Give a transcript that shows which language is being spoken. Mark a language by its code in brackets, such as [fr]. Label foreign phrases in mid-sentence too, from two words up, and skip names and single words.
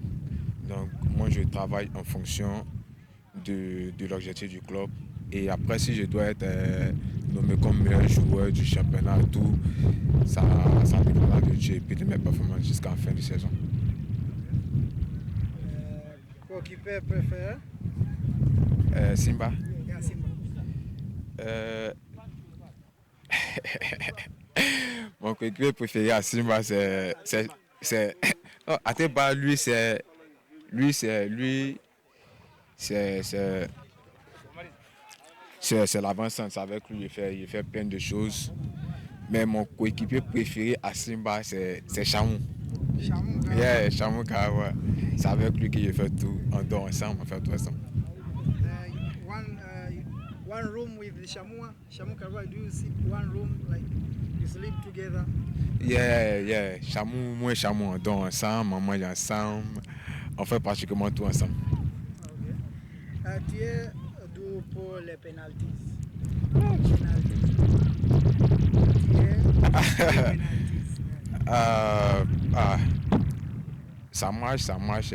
[fr] Donc, moi, je travaille en fonction de l'objectif du club. Et après, si je dois être nommé comme meilleur joueur du championnat, tout, ça dépendra de Dieu et puis de mes performances jusqu'à la fin de saison. Coéquipier préféré? Simba. Yeah, Simba. Mon coéquipier préféré à Simba, non, Ateba, c'est l'avancement. Avec lui, il fait plein de choses. Mais mon coéquipier préféré à Simba, c'est Chamou. Chamou Karawa. Yeah, Chamou Karawa. C'est avec lui qu'il fait tout. On dort ensemble, on fait tout ensemble. [en] One room with Chamou Karawa, do you sleep one room, like you sleep together? [fr] Yeah. Chamou, moi et Chamou, on dort ensemble, on mange ensemble. On fait pratiquement tout ensemble. Okay. Tu es d'où pour les penalties? Ça marche.